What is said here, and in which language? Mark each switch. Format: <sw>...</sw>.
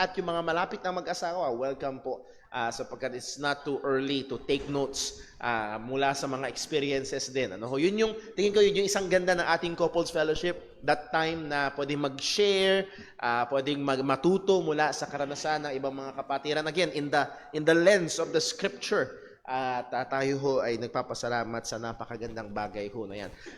<tl>At yung mga malapit na mag-asawa, welcome po sapagkat it's not too early to take notes mula sa mga experiences din. Ano? Tingin ko yun yung isang ganda ng ating Couples Fellowship. That time na pwedeng mag-share, pwedeng matuto mula sa karanasan ng ibang mga kapatiran.</tl> <en>Again, in the lens of the Scripture.</en> <tl>At tayo ho ay nagpapasalamat sa napakagandang bagay ho na yan.</tl>